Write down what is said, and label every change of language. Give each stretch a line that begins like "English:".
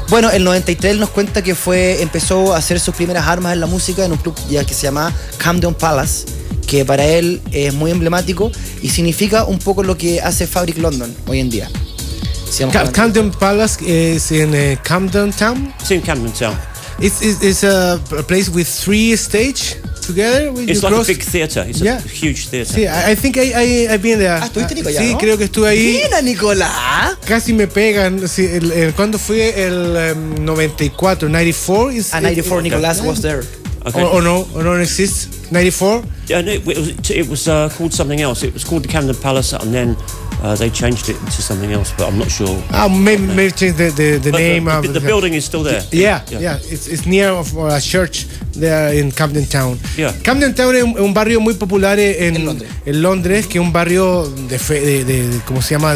Spanish: Bueno, el 93 nos cuenta que empezó a hacer sus primeras armas en la música en un club ya que se llama Camden Palace, que para él es muy emblemático y significa un poco lo que hace Fabric London hoy en día.
English: Camden Palace is in Camden Town? It's in Camden Town. It's a place with 3 stages together. It's like a big theater. It's a huge theater. Sí, I think I've been there.
Spanish: ¿Estuviste, Nicolás? Sí, ¿no? creo que estuve ahí. Mira, Nicolás. Casi me pegan. Sí, ¿cuándo fue? El 94, 94?
English: 94, Nicolás was there. Okay. Or no exists? 94? Yeah, no, it was called something else. It was called the Camden Palace, and then they changed it into something else, but I'm not sure. Maybe change the name. The building is still there. Yeah. It's near a church there in Camden Town. Yeah.
Spanish: Camden Town es un barrio muy popular en Londres, que es un barrio de ¿cómo se llama?